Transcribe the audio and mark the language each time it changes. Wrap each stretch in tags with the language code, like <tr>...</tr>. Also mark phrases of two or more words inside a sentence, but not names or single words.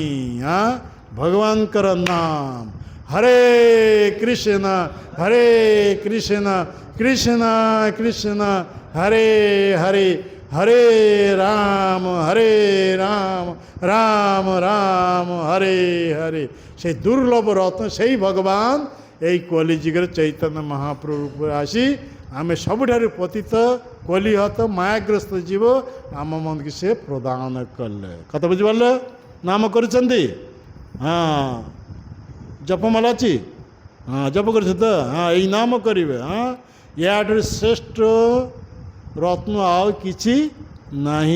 <or>ଭଗବାନଙ୍କର ନାମ,</or> <sa>ହରେ କୃଷ୍ଣ କୃଷ୍ଣ କୃଷ୍ଣ ହରେ ହରେ, ହରେ ରାମ ରାମ ରାମ ହରେ ହରେ।</sa> <bn>সেই দুর্লভ রত্ন সেই ভগবান এই কলিযুগের চৈতন্য মহাপ্রভু রূপে আসি</bn> <or>ଆମେ ସବୁଠାରୁ ପତିତ କଲିହତ ମାୟାଗ୍ରସ୍ତ ଜୀବ ଆମ ମନକୁ ସେ ପ୍ରଦାନ କଲେ। କଥା ବୁଝିପାରିଲ? ନାମ କରୁଛନ୍ତି? ଜପମାଲା ଅଛି? ଜପ କରୁଛ ତ? ଏଇ ନାମ କରିବେ। ୟାଠାରୁ ଶ୍ରେଷ୍ଠ ରତ୍ନ ଆଉ କିଛି ନାହିଁ।</or>